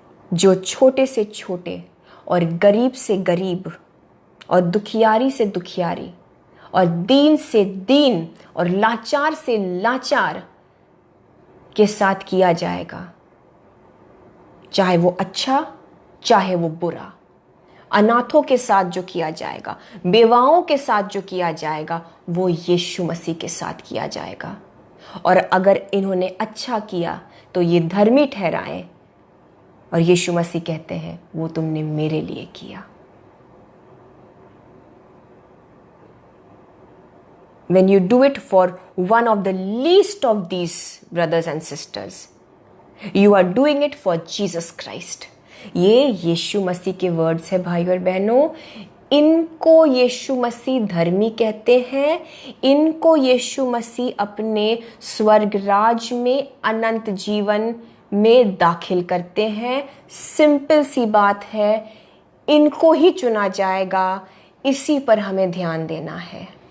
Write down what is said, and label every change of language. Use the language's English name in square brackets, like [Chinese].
[Hindi] जो छोटे से छोटे और गरीब से गरीब और दुखियारी से दुखियारी और दीन से दीन और लाचार से लाचार के साथ किया जाएगा, चाहे वो अच्छा चाहे वो बुरा, अनाथों के साथ जो किया जाएगा, बेवाओं के साथ जो किया जाएगा, वो यीशु मसीह के साथ किया जाएगा। और अगर इन्होंने अच्छा किया तो ये धर्मी ठहराए। और यीशु मसीह कहते हैं, वो तुमने मेरे लिए किया। [English] When you do it for one of the least of these brothers and sisters, you are doing it for Jesus Christ. [Hindi] ये यीशु मसीह के वर्ड्स है भाई और बहनों। इनको यीशु मसीह धर्मी कहते हैं। इनको यीशु मसीह अपने स्वर्ग राज में अनंत जीवन में दाखिल करते हैं। सिंपल सी बात है, इनको ही चुना जाएगा, इसी पर हमें ध्यान देना है।